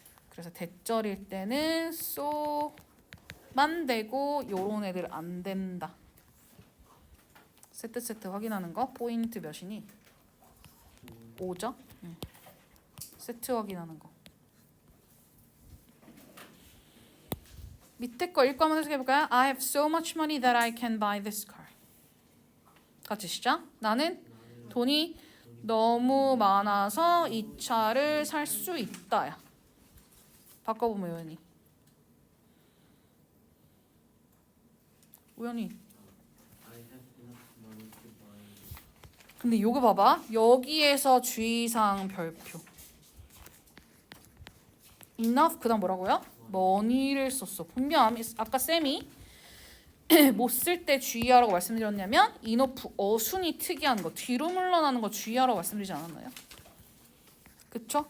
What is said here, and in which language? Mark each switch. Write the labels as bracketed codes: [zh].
[ko] 그래서 대절일 때는 so만 되고 요런 애들 안 된다. 세트 확인하는 거 포인트 몇이니? 5죠? 세트 확인하는 거. 밑에 거 읽고 한번 해석해볼까요? [en] I have so much money that I can buy this car. [ko] 같이 시작. 나는 돈이 너무 많아서 이 차를 살 수 있다야. 바꿔보면 우연히. 우연히. [en] I have enough money to buy. [ko] 근데 요거 봐봐. 여기에서 주의사항 별표. enough 그다음 뭐라고요? money를 썼어. 분명 아까 쌤이 못 쓸 때 주의하라고 말씀드렸냐면 enough 어순이 특이한 거 뒤로 물러나는 거 주의하라고 말씀드리지 않았나요? 그쵸?